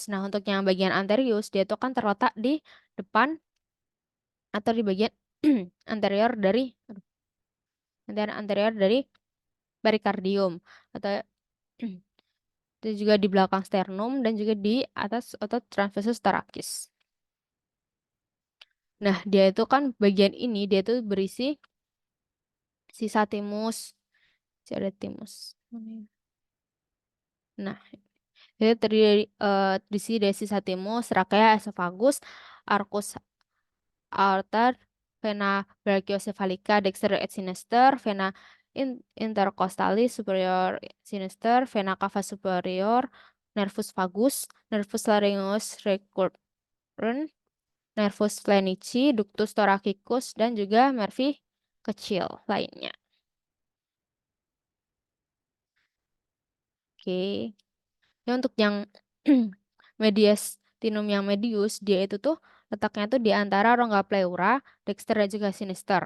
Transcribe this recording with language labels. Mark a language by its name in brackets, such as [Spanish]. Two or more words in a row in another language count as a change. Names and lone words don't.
[Indonesian] Nah, untuk yang bagian anterius dia itu kan terletak di depan atau di bagian anterior dari anterior dari perikardium atau itu juga di belakang sternum dan juga di atas otot [Latin] transversus thoracis. [Indonesian] Nah, dia itu kan bagian ini dia itu berisi sisa timus, ada timus. Nah, Jadi terdiri dari sisa timus, [Latin] trachea, esophagus, arcus aorta, vena brachiocephalica dexter et sinister, vena intercostalis superior sinister, vena cava superior, nervus vagus, nervus laryngeus recurrent, nervus phlenici, ductus thoracicus, [Indonesian] dan juga nervi kecil lainnya. Oke. Ya untuk yang mediastinum yang medius, dia itu tuh letaknya tuh di antara rongga pleura, dexter dan juga sinister.